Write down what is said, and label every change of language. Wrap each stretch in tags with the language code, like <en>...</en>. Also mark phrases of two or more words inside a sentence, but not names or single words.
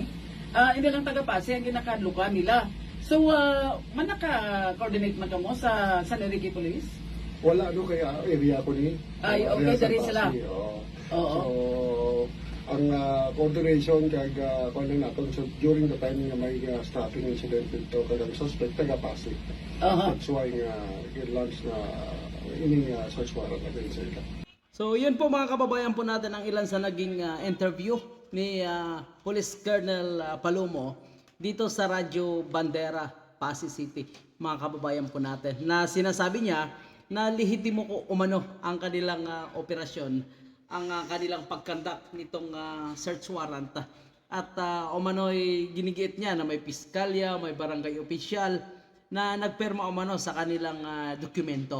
<hil>Hindi lang taga Pasig ang ginakadlukan nila. So man naka-coordinate man kamo sa San Enrique Police? wala no kaya area ko ni. Ay, okay, area sa dari sila. Pasig, oo. Oo. So, ang coordination kag kuno naton so during the time nga may staffing incident dito kag ang suspect taga Pasig. Aha.</hil> <en>That's why</en> <hil>nga i-launch na ining</hil> <en>search warrant against</en> <hil>sila.</hil> <tl>So yun po mga kababayan po natin ang ilan sa naging interview ni Police Colonel Palomo dito sa Radyo Bandera, Pasig City, mga kababayan po natin, na sinasabi niya na lihitimo ko umano ang kanilang operasyon, ang kanilang pagkandak nitong</tl> <en>search warrant,</en> <tl>at umano'y ginigiit niya na may piskalya, may barangay opisyal na nagperma umano sa kanilang dokumento.</tl>